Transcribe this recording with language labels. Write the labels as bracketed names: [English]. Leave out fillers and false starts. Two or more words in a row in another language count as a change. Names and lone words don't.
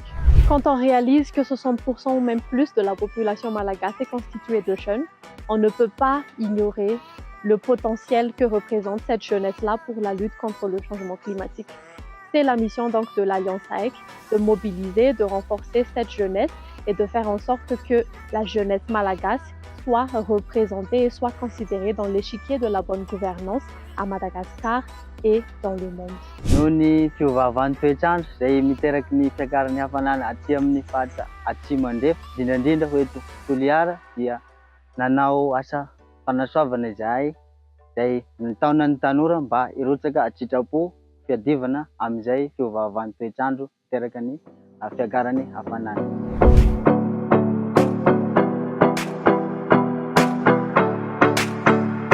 [French] Quand on réalise que 60% ou même plus de la population malagasy est constituée de jeunes, on ne peut pas ignorer le potentiel que représente cette jeunesse-là pour la lutte contre le changement climatique. C'est la mission donc de l'Alliance AEC de mobiliser, de renforcer cette jeunesse et de faire en sorte que la jeunesse malagasy soit représentée et soit considérée dans l'échiquier de la bonne gouvernance à Madagascar et dans le monde. [Malagasy] Noho ny fiovaovan'ny toetrandro izay miteraky ny fiakaran'ny hafanana aty amin'ny faritra atsimo andrefa, indrindrandrindra ho eto Toliara dia nanao asa fanasoavana izahay izay nataona ny tanora mba hirotsaka an-tsitrapo fiadivana amin'izay fiovaovan'ny toetrandro miteraky ny fiakaran'ny hafanana.